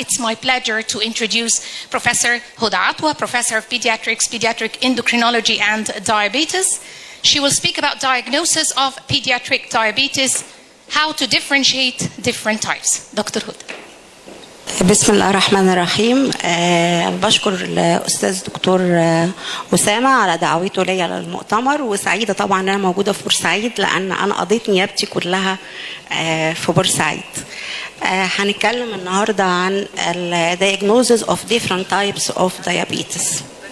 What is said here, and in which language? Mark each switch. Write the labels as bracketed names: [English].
[English] It's my pleasure to introduce Professor Hoda Atwa, Professor of Pediatrics, Pediatric Endocrinology and Diabetes. She will speak about diagnosis of pediatric diabetes, how to differentiate different types. Dr. Hoda. [Arabic] بسم الله الرحمن الرحيم. بشكر الأستاذ دكتور أسامة على دعوته لي للمؤتمر، وسعيدة طبعا أنا موجودة في بورسعيد لأن أنا قضيت نيابتي كلها في بورسعيد. هنتكلم النهاردة عن [English] diagnosis of different types of diabetes.